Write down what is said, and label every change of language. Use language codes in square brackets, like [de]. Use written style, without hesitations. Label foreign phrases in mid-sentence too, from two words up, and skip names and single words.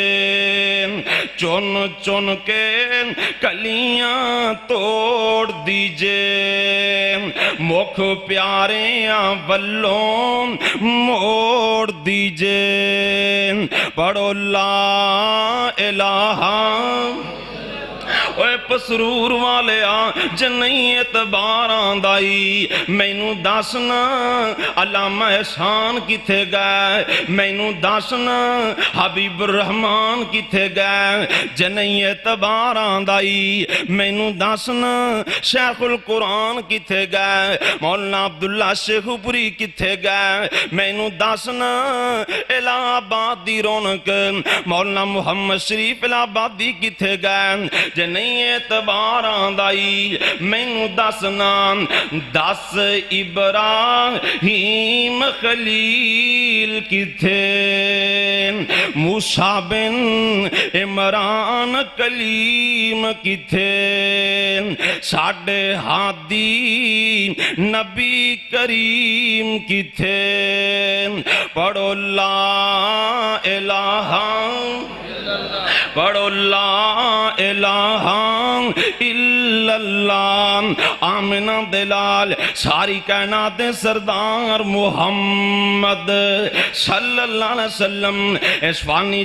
[pa] چن چن کے کلیاں توڑ دیجے مکھ پیاریاں بلوں موڑ دیجے پڑھو [ar] لا الہ [pa] اوے پسرور والے جن نہیں اعتبار آندائی مینوں دسنا علامہ احسان کتے گئے مینوں دسنا حبیب الرحمن کتے گئے جن نہیں اعتبار آندائی مینوں دسنا شیخ القرآن کتے گئے مولانا عبداللہ شیخ پوری کتے گئے مینوں دسنا الہ آباد دی رونق مولانا محمد شریف الہ آبادی کتے گئے جن نہیں اعتبار آندائی مینوں دسنا دس ابراہیم خلیل کتھے موسیٰ بن عمران کلیم کتھے ساڈے ہادی نبی کریم کتھے پڑھو [ar] لا الہ [pa] پڑھو [ar] لا الہ الا اللہ [pa] آمنہ دلال ساری کائنات سردار محمد [ar] صلی اللہ علیہ وسلم [pa] اس فانی